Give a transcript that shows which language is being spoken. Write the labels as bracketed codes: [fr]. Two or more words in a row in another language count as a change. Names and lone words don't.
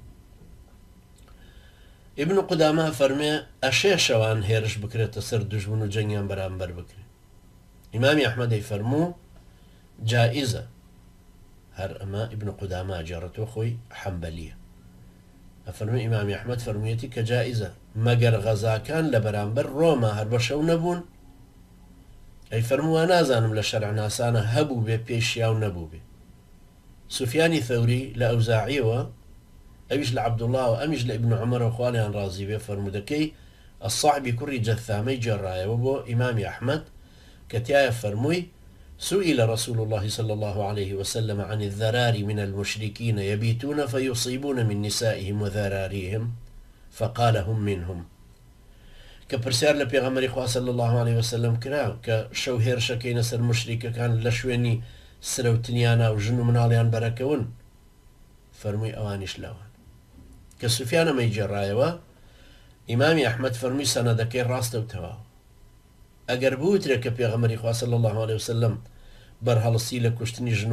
[ckb] ابن قدامە فەرمێ ئەشێ شەوان هێرش بکرێتە سەر دوژمن و جەنگیان بەرامبەر بکرێت ئیمامی ئەحمەدەی فەرموو جائیزە هەر ئەمە ابن قدامە ئەجێڕێتەوە خۆی حەمبەلیە ئەفەرمێ ئیمامی ئەحمەد فەرموویەتی کە جائیزە مەگەر غەزاکان لە بەرامبەر ڕۆما هەر بە شەو نەبوون ئەی فەرمووە نازانم لە شەرع ناسانە هەبوو بێ پێشیاو نەبوو بێ سوفیانی ثەوری لە ئەوزاعیەوە ئەویش لە عەبدوڵڵا و ئەمیش لە ئیبن عومەر و خوالیان ڕازی بێ فەرموودەکەی الصعبی کوڕی جەثامەی جێڕایەوە بۆ ئیمامی ئەحمەد کە تایە فەرمووی [ar] سئل رسول الله صلى الله عليه وسلم عن الذرار من المشركين يبيتون فيصيبون من نسائهم وذراريهم فقال هم منهم [ckb] کە پرسیار لە پێغەمبەری خوا [ar] صلی الله عليه وسلم [ckb] کرا کە شەو هێرشەکەینە سەر مشریکەکان لە شوێنی سرەوتنیانە و ژن و مناڵیان بەرەکەون فەرمووی ئەوانیش لەوان کە سوفیان ئەمەی جێڕایەوە ئیمامی ئەحمەد فەرمووی سەنەدەکەی ڕاستە و تەواو ئەگەر بوترێت کە پێغەمبەری خوا [ar] صلی الله عليه وسلم [ckb] بەرهەڵستی لە کوشتنی ژن و